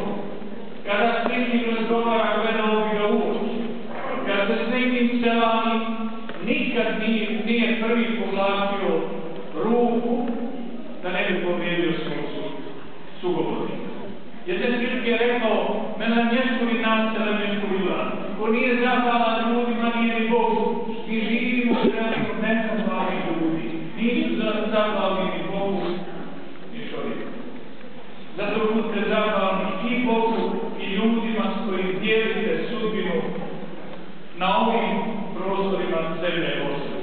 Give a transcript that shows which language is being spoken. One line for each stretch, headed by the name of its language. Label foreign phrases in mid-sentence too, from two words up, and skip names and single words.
Bosnian: Kada s nekim razgovara, gledao bi ga u oči. Kada se s nekim selami, nikad nije prvi povlačio ruku da ne bi povrijedio svog sugovornika. Jedan čovjek je rekao:
Arabic: "من لم يشكر الناس لم يشكر الله."
Bosnian: Ko nije zahvalan ljudima, nije ni Bogu. Mi živimo u vremenu nezahvalnih ljudi. Nisu zahvalni ni Bogu, ni čovjeku. Zato budite zahvalni i Bogu i ljudima s kojim dijelite sudbinu na ovim prostorima zemlje Bosne.